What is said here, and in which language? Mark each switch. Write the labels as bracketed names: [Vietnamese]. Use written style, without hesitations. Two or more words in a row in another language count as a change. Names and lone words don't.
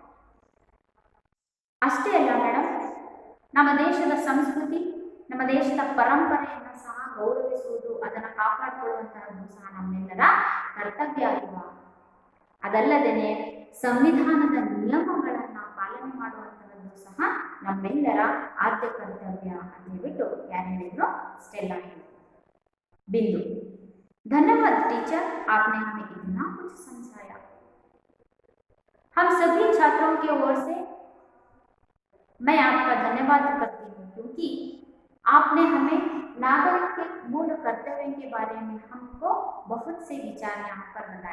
[Kannada] ಅಷ್ಟೇ ಅಲ್ಲ ಮೇಡಮ್, ನಮ್ಮ ದೇಶದ ಸಂಸ್ಕೃತಿ, ನಮ್ಮ ದೇಶದ ಪರಂಪರೆಯನ್ನು ಸಹ ಗೌರವಿಸುವುದು, ಅದನ್ನು ಕಾಪಾಡಿಕೊಳ್ಳುವಂತಹದ್ದು ಸಹ ನಮ್ಮೆಲ್ಲರ ಕರ್ತವ್ಯ ಅಲ್ವಾ. ಅದಲ್ಲದೆ ಸಂವಿಧಾನದ ನಿಯಮಗಳನ್ನ ಪಾಲನೆ ಮಾಡುವಂತಹದ್ದು ಸಹ ನಮ್ಮೆಲ್ಲರ ಆದ್ಯ ಕರ್ತವ್ಯ ಅಂತ ಹೇಳ್ಬಿಟ್ಟು ಯಾರು ಹೇಳಿದ್ರು? स्टेला ಹೇಳಿದ್ರು. [Hindi] बिंदु, धन्यवाद टीचर, आपने हमें इतना कुछ समझाया. हम सभी छात्रों की ओर से मैं आपका धन्यवाद करती हूँ, क्योंकि आपने हमें नागरिक के मूल कर्तव्य के बारे में हमको बहुत से विचार यहाँ पर बताए.